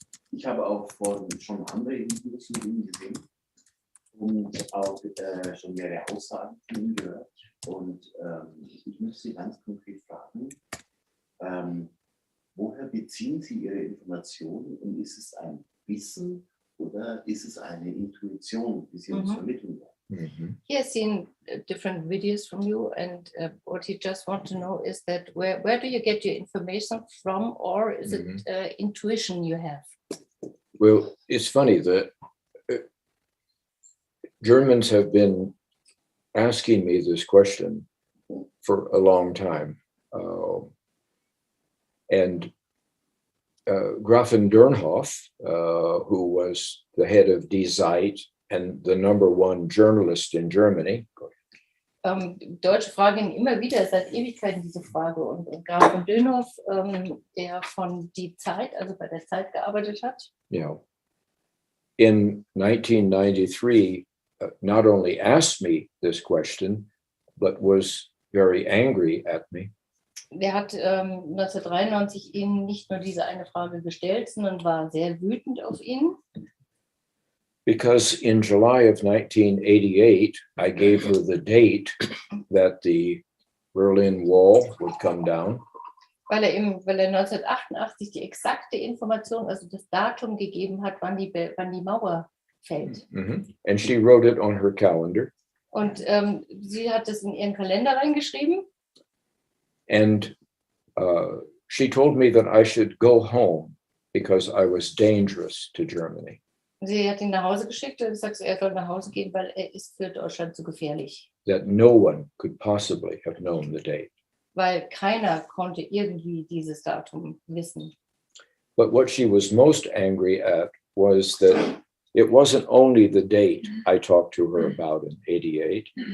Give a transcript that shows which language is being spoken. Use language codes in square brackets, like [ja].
[de] Ich habe auch schon andere Interviews mit ihm gesehen und auch schon mehrere Aussagen von ihm gehört. Und ich möchte Sie ganz konkret fragen, woher beziehen Sie Ihre Informationen und ist es ein Wissen oder ist es eine Intuition, die Sie uns vermitteln wollen? [en] He has seen different videos from you, and what he just want to know is that where do you get your information from, or is it intuition you have? Well, it's funny that Germans have been asking me this question for a long time. And Grafin Dernhoff, who was the head of Die Zeit and the #1 journalist in Germany. [de] Deutsche fragen ihn immer wieder seit Ewigkeiten diese Frage. Und Graf von Dönhoff, der von Die Zeit, also bei der Zeit gearbeitet hat. [en] Yeah. In 1993, not only asked me this question, but was very angry at me. [de] Der hat 1993 ihm nicht nur diese eine Frage gestellt, sondern war sehr wütend auf ihn. [en] Because in July of 1988, I gave her the date that the Berlin Wall would come down. [de] Weil er 1988 die exakte Information, also das Datum gegeben hat, wann die Mauer fällt. [en] And she wrote it on her calendar. [de] Und sie hat es in ihren Kalender reingeschrieben. [en] And she told me that I should go home because I was dangerous to Germany. [de] Sie hat ihn nach Hause geschickt und gesagt, er soll nach Hause gehen, weil er ist für Deutschland zu gefährlich. [en] That no one could possibly have known the date. [de] Weil keiner konnte irgendwie dieses Datum wissen. [en] But what she was most angry at was that it wasn't only the date I talked to her about in 88.